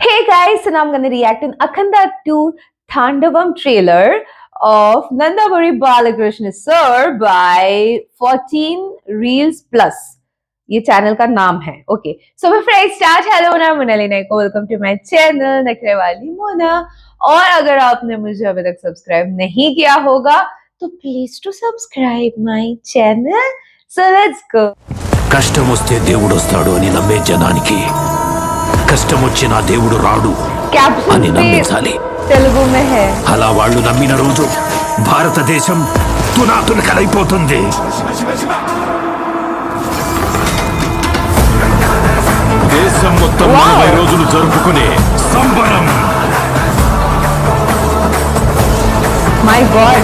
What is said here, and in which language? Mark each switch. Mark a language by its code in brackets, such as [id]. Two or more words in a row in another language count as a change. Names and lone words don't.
[en] guys, so now I'm gonna react in Akhanda 2 Thandavam trailer of Nandamuri Balakrishna sir by 14 Reels Plus. [hi] ये चैनल का नाम है. [en] OK so before I start, hello na Monalina ko welcome to my channel Nakhre Wali Mona. [hi] और अगर आपने मुझे अभी तक सब्सक्राइब नहीं किया होगा तो [en] please to subscribe my channel. So let's go. [te] కష్టం వస్తే దేవుడు వస్తాడు అని నమ్మే జనానికి కష్టం వచ్చినా దేవుడు రాడు అని నమ్మించాలి. [hi] తెలుగు में है. [te] అలా వాళ్ళు నమ్మిన రోజు భారతదేశం తునాతునకలైపోతుంది. దేశం మొత్తం 40 రోజులు జరుపుకునే సంబరం. [en] My God,